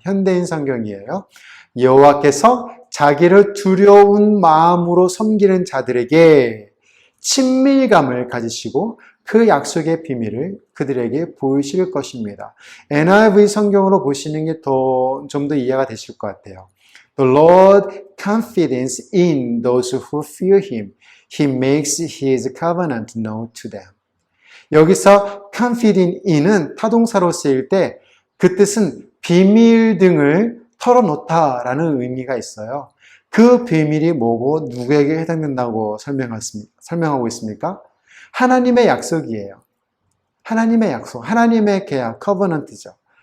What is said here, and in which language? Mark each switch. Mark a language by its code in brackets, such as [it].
[ko] 현대인 성경이에요. 여호와께서 자기를 두려운 마음으로 섬기는 자들에게 친밀감을 가지시고 그 약속의 비밀을 그들에게 보이실 것입니다. NIV 성경으로 보시는 게 좀 더 이해가 되실 것 같아요. [en] The Lord confidence in those who fear Him. He makes His covenant known to them. [ko] 여기서 confident in은 타동사로 쓰일 때 그 뜻은 비밀 등을 털어놓다라는 의미가 있어요. 그 비밀이 뭐고 누구에게 해당된다고 설명하고 있습니까? 하나님의 약속이에요. 하나님의 약속, 하나님의 계약, 커버넌트죠.